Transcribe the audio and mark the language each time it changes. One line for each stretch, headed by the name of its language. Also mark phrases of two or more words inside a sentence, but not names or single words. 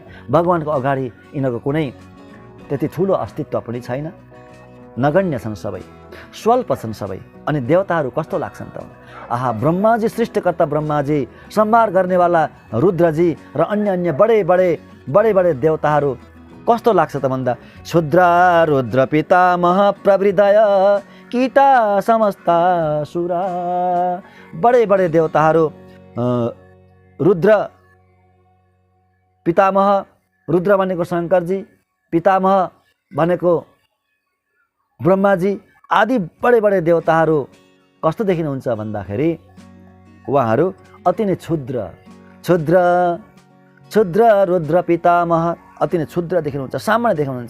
Nepali: भगवानको अगाडि यिनीहरूको कुनै त्यति ठुलो अस्तित्व पनि छैन, नगण्य छन् सबै, स्वल्प छन् सबै। अनि देवताहरू कस्तो लाग्छन् त? आहा, ब्रह्माजी, सृष्टिकर्ता ब्रह्माजी, संहार गर्नेवाला रुद्रजी र अन्य अन्य बडे बडे देवताहरू कस्तो लाग्छ त भन्दा
Sanskrit: क्षुद्रा रुद्र पितामह प्रवृदय कीटा समस्ता सुरा।
Nepali: बडे देवताहरू, रुद्र पितामह, रुद्र भनेको शङ्करजी, पितामह भनेको ब्रह्माजी आदि बडे देवताहरू कस्तो देखिनुहुन्छ भन्दाखेरि उहाँहरू अति नै क्षुद्र रुद्र पितामह अति नै क्षुद्र देखिनुहुन्छ, सामान्य देखिनुहुन्छ।